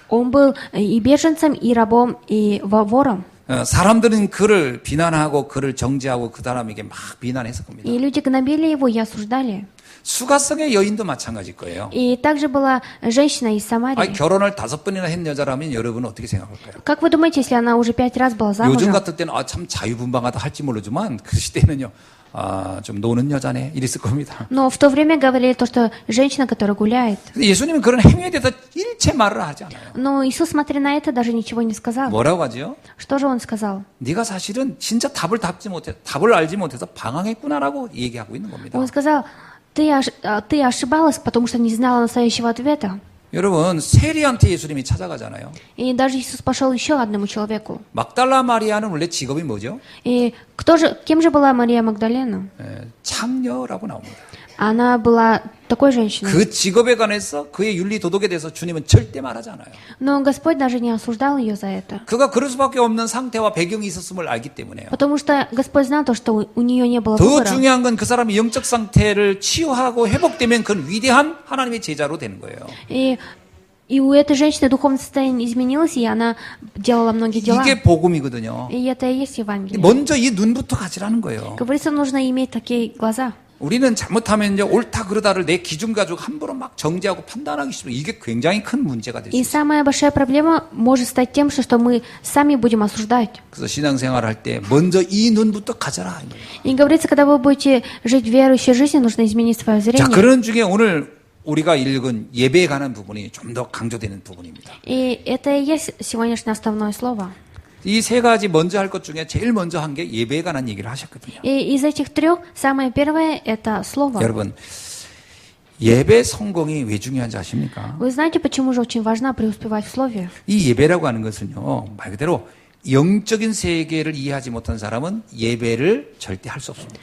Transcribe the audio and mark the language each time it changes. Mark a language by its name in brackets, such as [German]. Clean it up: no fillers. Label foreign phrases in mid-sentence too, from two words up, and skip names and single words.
[Russian] Он был и беженцем, и рабом, и вором. [Korean] 사람들은 그를 비난하고 그를 정죄하고 그 사람에게 막 비난했을 겁니다. [Russian] И люди гнобили его и осуждали. [Korean] 수가성의 여인도 마찬가지일 거예요. [Russian] И также была женщина из [Korean] 아니, [Russian] Самарии. [Korean] 결혼을 5번이나 했는 여자라면 여러분은 어떻게 생각할까요? [Russian] Как вы думаете, если она уже 5 раз была [Korean] 요즘 [Russian] замужем? [Korean] 같을 때는 참 자유분방하다 할지 모르지만 그 시대는요. 좀 노는 여자네 이랬을 겁니다. [Russian] Но в то время говорили то, что женщина, которая гуляет. [Korean] 근데 예수님은 그런 행위에 대해서 일체 말을 하지 않아요. [Russian] Но Иисус, смотря на это, даже ничего не сказал. [Korean] 뭐라고 하죠? [Russian] Что же он сказал? [Korean] 네가 사실은 진짜 답을 알지 못해서 방황했구나라고 얘기하고 있는 겁니다. [Russian] Он сказал, ты ошибалась, потому что не знала настоящего ответа. [Korean] 여러분 세리한테 예수님이 찾아가잖아요. [Russian] И даже Иисус пошел еще одному человеку. [Korean] 막달라 마리아는 원래 직업이 뭐죠? [Russian] И кем же была Мария Магдалена? [Korean] 창녀라고 나옵니다. [Russian] Она была такой женщиной. [Korean] 그 직업에 관해서 그의 윤리 도덕에 대해서 주님은 절대 말하지 않아요. [Russian] Но Господь даже не осуждал ее за это. [Korean] 그가 그럴 수밖에 없는 상태와 배경이 있었음을 알기 때문에요. [Russian] Потому что Господь знал то, что у нее не было [Korean] 더 [Russian] выбора. [Korean] 중요한 건 그 사람의 영적 상태를 치유하고 회복되면 그건 위대한 하나님의 제자로 되는 거예요. [Russian] И у этой женщины духовное состояние изменилось, и она делала многие дела. [Korean] 이게 복음이거든요. [Russian] И это и есть Евангелие. [Korean] 먼저 이 눈부터 가지라는 거예요. [Russian] Говорится, нужно иметь такие глаза. [Korean] 우리는 잘못하면 이제 옳다 그러다를 내 기준 가지고 함부로 막 정죄하고 판단하기 싫어. 이게 굉장히 큰 문제가 될 수 [Russian] И [Korean] 있어요. [Russian] самая большая проблема может стать тем, что мы сами будем осуждать. [Korean] 그래서 신앙생활 할 때 먼저 이 눈부터 가져라. [Russian] И говорится, когда вы будете жить верующей жизнью, нужно изменить свое [Korean] 자, [Russian] зрение. [Korean] 그런 중에 오늘 우리가 읽은 예배에 관한 부분이 좀 더 강조되는 부분입니다. [Russian] И это и есть сегодняшнее основное слово. [Korean] 이 세 가지 먼저 할 것 중에 제일 먼저 한 게 예배에 관한 얘기를 하셨거든요. [Russian] И из этих 3 самое первое это слово. [Korean] 여러분, 예배 성공이 왜 중요한지 아십니까? [Russian] Вы знаете, почему же очень важно преуспевать в слове? [Korean] 이 예배라고 하는 것은요, 말 그대로 영적인 세계를 이해하지 못한 사람은 예배를 절대 할 수 없습니다.